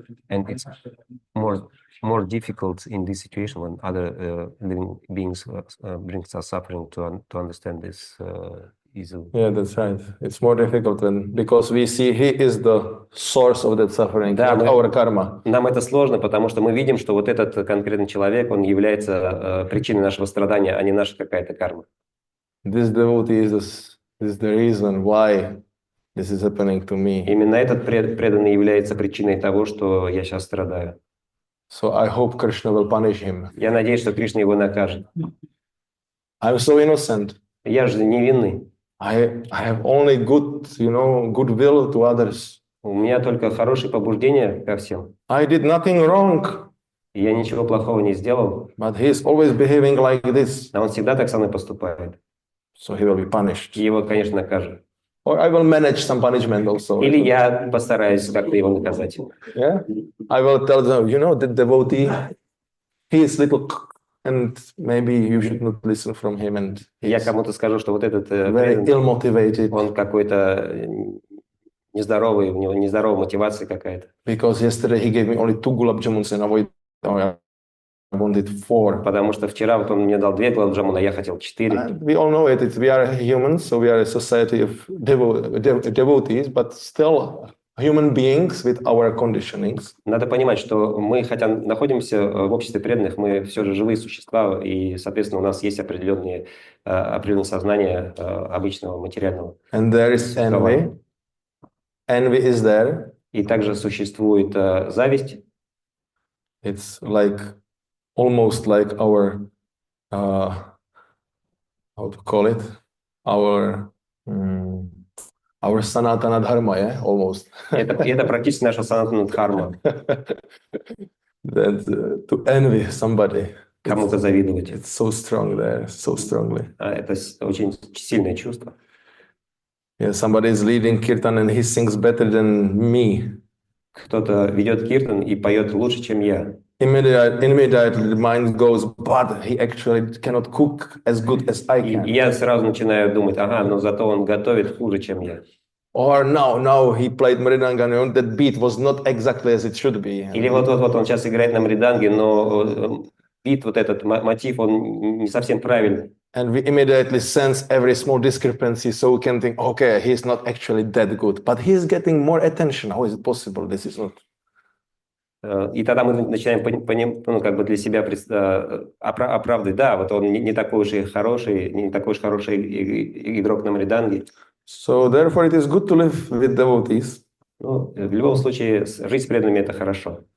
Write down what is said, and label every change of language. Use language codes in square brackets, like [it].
[en] And it's more difficult in this situation when other living beings brings us suffering to understand this easily. Yeah, that's right. It's more difficult because we see he is the source of that suffering, not our karma. [ru] Нам это сложно, потому что мы видим, что вот этот конкретный человек, он является причиной нашего страдания, а не наша какая-то карма. [en] This devotee is the reason why this is happening to me. [ru] Именно этот преданный является причиной того, что я сейчас страдаю. [en] So I hope Krishna will punish him. [ru] Я надеюсь, что Кришна его накажет. [en] I'm so innocent. [ru] Я же невинный. [en] I have only good will to others. [ru] У меня только хорошие побуждения ко всем. [en] I did nothing wrong. [ru] Я ничего плохого не сделал. [en] But he is always behaving like this. [ru] А он всегда так со мной поступает. [en] So he will be punished. [ru] И его, конечно, накажут. [en] Or I will manage some punishment also. [ru] Или я постараюсь как-то его наказать. [en] Yeah, I will tell them, the devotee, he is little, and maybe you should not listen from him. And [ru] я кому-то скажу, что вот этот [en] very ill-motivated. [ru] Он какой-то нездоровый, у него нездоровая мотивация какая-то. [en] Because yesterday he gave me only 2 gulab jamuns and I wanted 4. [ru] Потому что вчера вот он мне дал 2 гулаб-джамуна, а я хотел 4. [en] We all know it. We are humans, so we are a society of devotees, but still human beings with our conditionings. [ru] Надо понимать, что мы, хотя находимся в обществе преданных, мы все же живые существа, и, соответственно, у нас есть определенное сознание обычного материального. [en] And there is envy. Envy is there. [ru] И также существует зависть. [en] It's like almost like our how to call it, our sanatana dharma, yeah, almost. [ru] Это практически наша санатана дхарма. [en] That to envy somebody. [ru] кому-то завидовать. [en] It's so strong there, so strongly. [ru] Это очень сильное чувство. [en] Yeah, somebody is leading kirtan and he sings better than me. [ru] Кто-то ведет киртан и поет лучше, чем я. [en] Immediately the mind goes, but he actually cannot cook as good as I [ru] И [en] can. [ru] я сразу начинаю думать, ага, но зато он готовит хуже, чем я. [en] Or now he played Mridanga and that beat was not exactly as it should be. [ru] Или вот он сейчас играет на мриданге, но бит, вот этот мотив, он не совсем правильный. [en] And we immediately sense every small discrepancy, so we can think, okay, he's not actually that good, but he's getting more attention. How is it possible? This is not. [ru] И тогда мы начинаем как бы для себя оправдывать, да, вот он не такой уж и хороший, не такой уж хороший игрок на мриданге. [en] So therefore, it is good to live with devotees. [ru] Ну, в любом случае, жить с преданными это хорошо.